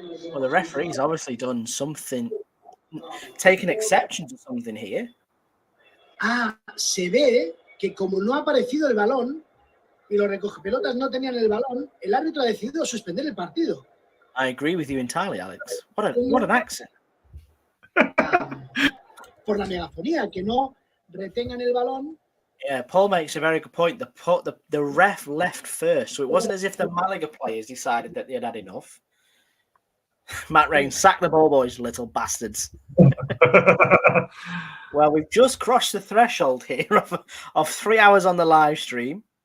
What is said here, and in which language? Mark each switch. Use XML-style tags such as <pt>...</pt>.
<en>Well, the referee's obviously done something, taken exception to something here.</en> <es>Se ve que como no ha aparecido el balón y los recogepelotas no tenían el balón, el árbitro ha decidido suspender el partido.</es> <en>I agree with you entirely, Alex. What an accent.</en> <es>Por la megafonía, que no retengan el balón.</es> <en>Yeah, Paul makes a very good point. The ref left first, so it wasn't as if the Malaga players decided that they had had enough. Matt Rain, sack the ball, boys, little bastards. Well, we've just crossed the threshold here of 3 hours on the live stream.</en>